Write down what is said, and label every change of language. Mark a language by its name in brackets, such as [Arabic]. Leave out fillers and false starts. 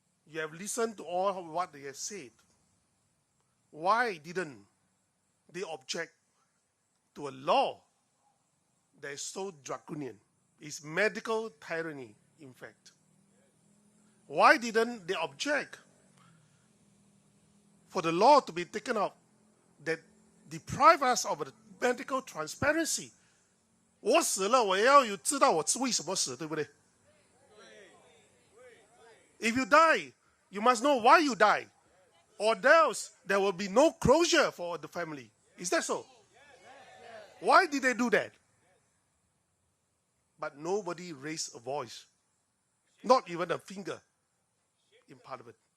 [English] You have listened to all of what they have said. Why didn't they object to a law that is so draconian? It's medical tyranny, in fact. Why didn't they object for the law to be taken up that deprive us of the medical transparency. [Chinese] 我死了，我也要有知道我为什么死，对不对？ [English] If you die, you must know why you die, or else there will be no closure for the family. Is that so? Why did they do that? But nobody raised a voice, not even a finger in Parliament.